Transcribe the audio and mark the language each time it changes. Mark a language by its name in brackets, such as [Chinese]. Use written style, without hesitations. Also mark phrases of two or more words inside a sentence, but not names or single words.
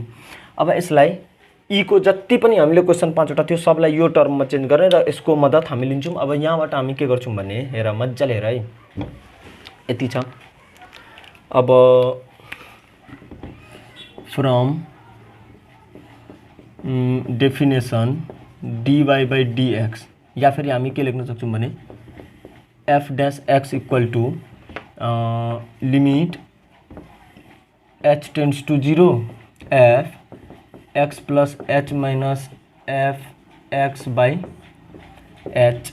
[Nepali] अब यसलाई ई को जति पनि हामीले क्वेसन 5 वटा थियो सबलाई यो टर्ममा चेन्ज गर्ने र यसको मद्दत हामी लिन्छौँ। अब यहाँबाट हामी के गर्छौँ भने हेर मज्जाले हेर है, यति छ। अब [English] from definition dy by dx, [Nepali] या फिर हामी के लेख्न सक्छौँ भने [English] f dash x equal to limit h tends to 0 f x plus h minus f x by h.